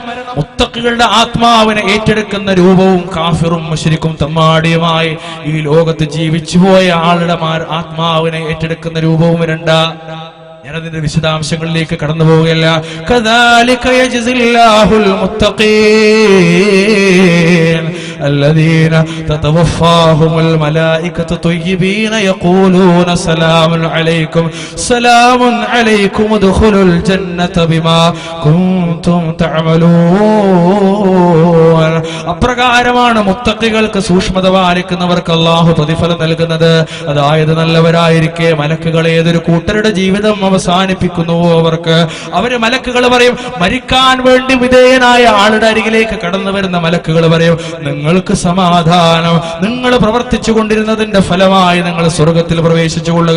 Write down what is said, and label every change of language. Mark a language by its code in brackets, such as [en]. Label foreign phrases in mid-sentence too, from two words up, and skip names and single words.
[ml] മുത്തഖികളുടെ ആത്മാവിനെ ഏറ്റെടുക്കുന്ന രൂപവും കാഫിറും മുശ്രിക്കും തമ്മാടിയുമായി ഈ ലോകത്ത് ജീവിച്ചു പോയ ആളുടെ ആത്മാവിനെ ഏറ്റെടുക്കുന്ന രൂപവും രണ്ടാ. ഞാനതിന്റെ വിശദാംശങ്ങളിലേക്ക് കടന്നു പോവുകയല്ല. [ar] كذلك يجزي الله المتقين الذين تتوفاهم الملائكة طيبين يقولون سلام عليكم سلام عليكم ادخلوا الجنة بما كنتم تعملون. [ml] അപ്രകാരമാണ് മുത്തഖികൾക്ക്, സൂക്ഷ്മത പാലിക്കുന്നവർക്ക് അല്ലാഹു പ്രതിഫലം നൽകുന്നത്. അതായത് നല്ലവരായിരിക്കെ മലക്കുകൾ ഏതൊരു കൂട്ടരുടെ ജീവിതം അവസാനിപ്പിക്കുന്നുവോ അവര് മലക്കുകൾ പറയും, മരിക്കാൻ വേണ്ടി വിധേയനായ ആളുടെ അരികിലേക്ക് കടന്നു വരുന്ന മലക്കുകൾ പറയും, നിങ്ങൾക്ക് സമാധാനം, നിങ്ങൾ പ്രവർത്തിച്ചു കൊണ്ടിരുന്നതിന്റെ ഫലമായി നിങ്ങൾ സ്വർഗത്തിൽ പ്രവേശിച്ചു കൊള്ളുക.